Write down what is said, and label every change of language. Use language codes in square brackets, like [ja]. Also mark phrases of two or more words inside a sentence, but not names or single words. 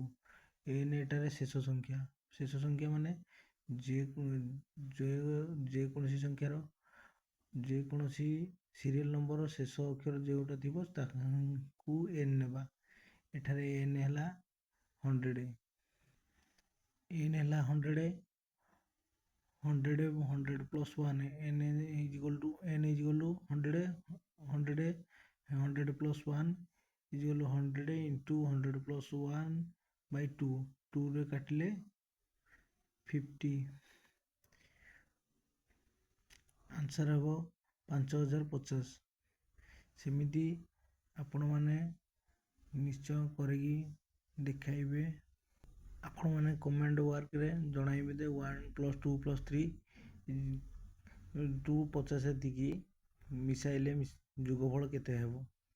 [or] n ଏଠାରେ ଶେଷ ସଂଖ୍ୟା ମାନେ ଯେକୌଣସି ସଂଖ୍ୟାର ଯେକୌଣସି ସିରିଏଲ ନମ୍ବର ଶେଷ ଅକ୍ଷର ଯେଉଁଟା ଥିବ ତାକୁ n ନେବା। ଏଠାରେ n ହେଲା 100, n ହେଲା 100 plus 1, [en] n is equal to 100 100 plus 1 is equal to 100 into 100 plus 1/2, [or] 2 ରେ କାଟିଲେ 50, ଆନ୍ସର ହେବ 5050। ସେମିତି ଆପଣମାନେ ନିଶ୍ଚୟ କରିକି ଦେଖାଇବେ। ଆପଣମାନେ କମେଣ୍ଟ ୱାର୍କରେ ଜଣାଇବେ ଯେ 1 plus 2 plus 3 250 ଏତିକି ମିଶାଇଲେ ଯୋଗଫଳ କେତେ ହେବ।